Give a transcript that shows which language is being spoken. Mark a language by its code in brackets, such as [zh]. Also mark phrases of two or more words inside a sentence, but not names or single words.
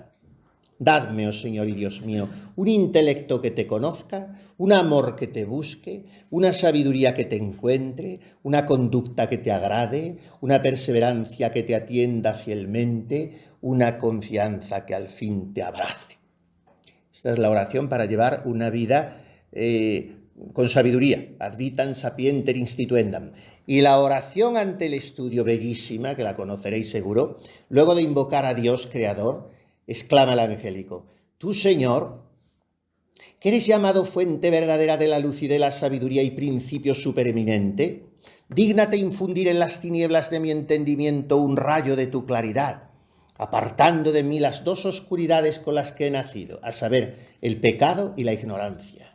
[es] Dadme, oh Señor y Dios mío, un intelecto que te conozca, un amor que te busque, una sabiduría que te encuentre, una conducta que te agrade, una perseverancia que te atienda fielmente, una confianza que al fin te abrace. Esta es la oración para llevar una vida con sabiduría, [la] ad vitam sapienter instituendam. [es] Y la oración ante el estudio, bellísima, que la conoceréis seguro, luego de invocar a Dios creador, exclama el angélico: tú, Señor, que eres llamado fuente verdadera de la luz y de la sabiduría y principio supereminente, dígnate infundir en las tinieblas de mi entendimiento un rayo de tu claridad, apartando de mí las dos oscuridades con las que he nacido, a saber, el pecado y la ignorancia.